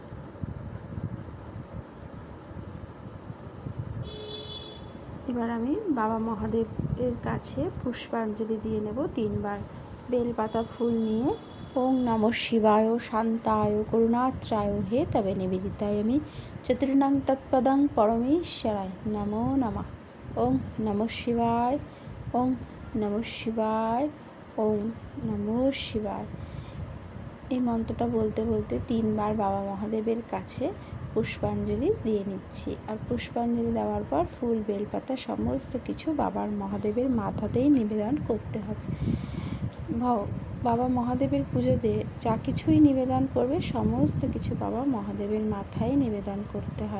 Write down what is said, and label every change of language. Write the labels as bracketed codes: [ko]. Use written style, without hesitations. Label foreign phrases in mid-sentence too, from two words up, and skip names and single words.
[bn] এবার আমি বাবা মহাদেবের কাছে পুষ্পাঞ্জলি দিয়ে নেব 3বার। বেলপাতা ফুল নিয়ে [sa] ওং নমঃ শিবায় শান্তায় করুণাত্রায় হে তবে নিবেদিতায় আমি চতুর্ণং তৎপদং পরমেশ্বরায় নমো নমঃ। ওং নমঃ শিবায়, ওং নমঃ শিবায়, ওং নমঃ শিবায়। [bn] এই মন্ত্রটা বলতে বলতে 3বার বাবা মহাদেবের কাছে পুষ্পাঞ্জলি দিয়ে নিচ্ছি। আর পুষ্পাঞ্জলি দেওয়ার পর ফুল বেলপাতা সমস্ত কিছু বাবার মহাদেবের মাথাতেই নিবেদন করতে হবে। বাবা মহাদেবের পুজোতে যা কিছুই নিবেদন করবে সমস্ত কিছু বাবা মহাদেবের মাথায় নিবেদন করতে হয়।